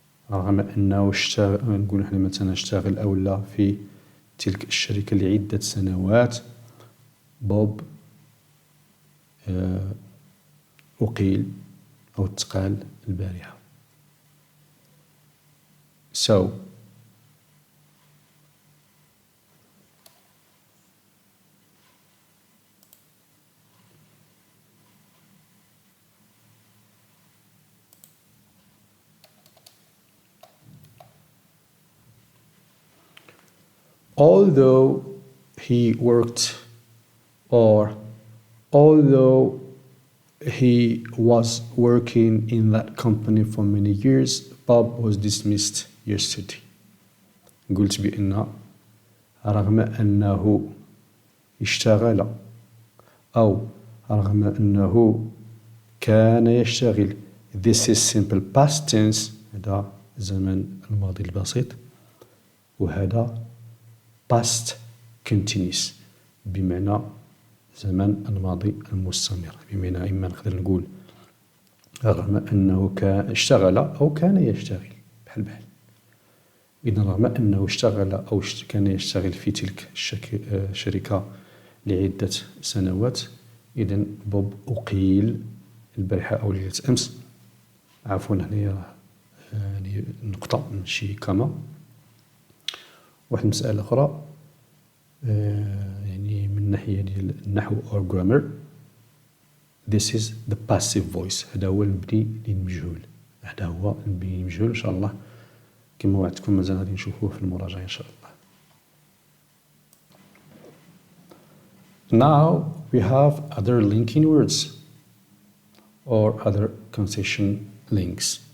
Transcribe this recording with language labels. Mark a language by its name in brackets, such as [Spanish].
[Arabic] رغم أنه نقول نحن مثلا اشتغل أو لا في تلك الشركة لعدة سنوات، بوب أقيل أو تقال البارحة. [English] So although he worked, or although he was working in that company for many years, Bob was dismissed yesterday. [Arabic] قلت بأن رغم أنه اشتغل، أو رغم أنه كان يشتغل. [English] This is simple past tense، [Arabic] هذا زمن الماضي البسيط، وهذا past continuous بمعنى زمن الماضي المستمر. بمعنى إما نقدر نقول رغم أنه كان اشتغل أو كان يشتغل، بحال. إذن رغم أنه اشتغل أو كان يشتغل في تلك الشركة لعدة سنوات، إذن بوب أقيل البارحة أو ليلة أمس. عفوا هنا يعني نقطة ماشي كما. واحد المسألة أخرى يعني من ناحية ديال النحو أو grammar. [English] This is the passive voice، [Arabic] هذا هو المبني للمجهول. هذا هو المبني للمجهول إن شاء الله كما وعدتكم مازال غادي نشوفوه في المراجعة إن شاء الله. [English] Now we have other linking words or other concession links.